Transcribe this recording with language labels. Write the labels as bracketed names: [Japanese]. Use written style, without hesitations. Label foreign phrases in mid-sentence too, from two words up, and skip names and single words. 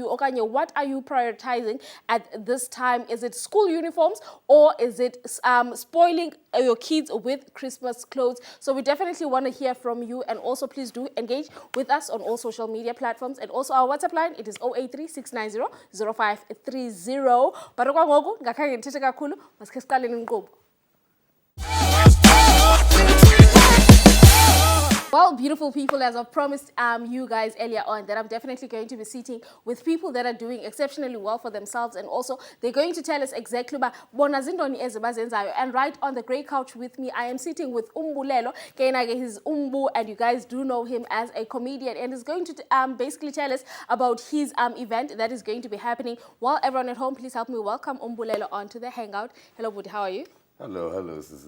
[English] Okanye, what are you prioritizing at this time? Is it school uniforms or is it spoiling your kids with Christmas clothes? So we definitely want to hear from you, and also please do engage with us on all social media platforms, and also our WhatsApp line, it is 083-690-0530. [Xhosa] But ngakhange ngithethe kakhulu, masike siqaleni inkqubo. [English] Well, beautiful people, as I've promised you guys earlier on, that I'm definitely going to be sitting with people that are doing exceptionally well for themselves, and also they're going to tell us exactly about [Xhosa] bona zindoni ezibazenzayo. [English] And right on the grey couch with me, I am sitting with Umbulelo. He's Umbu, and you guys do know him as a comedian, and he's going to basically tell us about his event that is going to be happening. While everyone at home, please help me welcome Umbulelo onto the Hangout. Hello, Budi, how are you? Hello, Sissy.